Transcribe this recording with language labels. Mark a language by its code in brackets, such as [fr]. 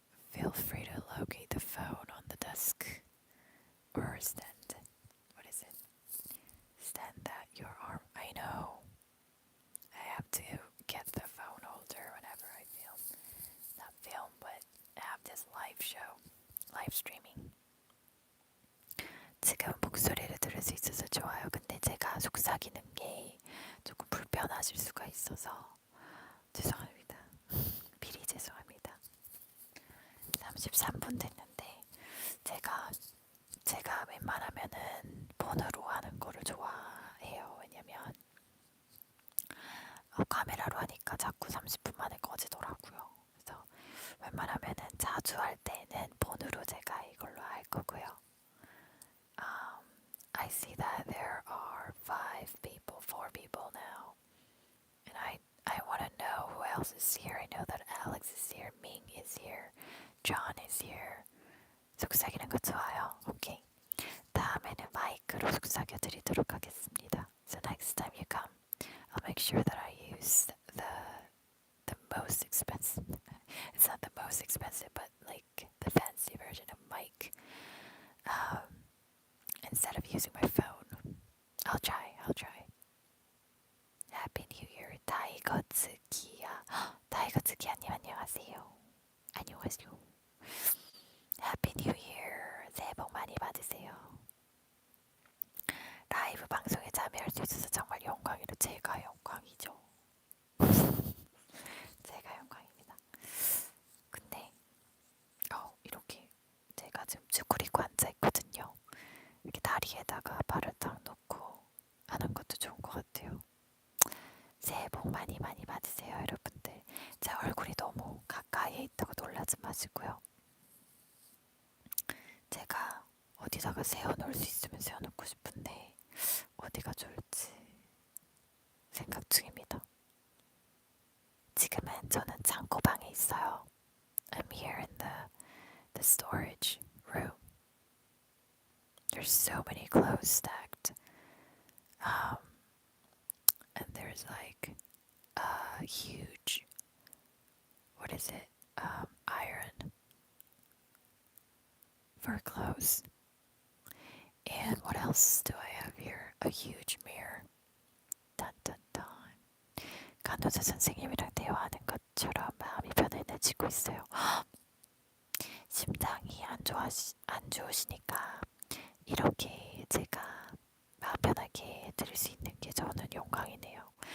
[en] Feel free to locate the phone on the desk or stand. What is it? Stand at your arm. I know. I have to get the phone holder whenever I film. Not film, but have this live show. Live streaming. [ko] 지금 목소리를 들을 수 있어서 좋아요. 근데 제가 속삭이는 게 조금 불편하실 수가 있어서 죄송합니다. 미리 죄송합니다. 33분 됐는데 제가 웬만하면은 폰으로 하는 거를 좋아해요. 왜냐면 카메라로 하니까 자꾸 30분 만에 꺼지더라고요. 그래서 웬만하면은 자주 할 때는 폰으로 제가 이걸로 할 거고요. [en] I see that there are 4 people now. And I want to know who else is here. I know that Alex is here, Ming is here, John is here. [ko] 속삭이는 거 좋아요. 오케이. 다음에는 마이크로 속삭여 드리도록 하겠습니다. [en] So next time you come, I'll make sure that I use the most expensive. It's not the most expensive, but like the fancy version of mic. Instead of using my phone. I'll try. Happy New Year, 다이거츠키야. [ko] 다이거츠키야님 안녕하세요. 안녕하세요. [en] Happy New Year. [ko] 새해 복 많이 받으세요. 라이브 방송에 참여할 수 있어서 정말 영광이로 제가 영광이죠. 제가 영광입니다. 근데 이렇게 제가 지금 쭈그리고 앉아있거든요. 이렇게 다리에다가 발을 딱 놓고 하는 것도 좋은 것 같아요. 새해 복 많이 받으세요, 여러분들. 제 얼굴이 너무 가까이에 있다고 놀라지 마시고요. 제가 어디다가 세워놓을 수 있으면 세워놓고 싶은데 어디가 좋을지 생각 중입니다. 지금은 저는 창고방에 있어요. [en] I'm here in the storage room. There's so many clothes stacked. And there's like a huge, what is it? Iron for clothes. And what else do I have here? A huge mirror. Dun dun dun. [ko] 간호사 선생님이랑 대화하는 것처럼 마음이 편안해지고 있어요. 심장이 안 좋으시니까 이렇게 제가 마음 편하게 들을 수 있는 게 저는 영광이네요.